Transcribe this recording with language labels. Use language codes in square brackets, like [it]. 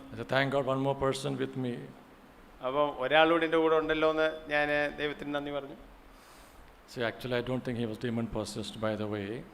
[en] I said, thank God, one more person with me. [ml] അപ്പം ഒരാളൂടെ എൻ്റെ കൂടെ ഉണ്ടല്ലോ എന്ന് ഞാൻ ദൈവത്തിന് നന്ദി പറഞ്ഞു. [en] See, actually, I don't think he was demon possessed, by the way.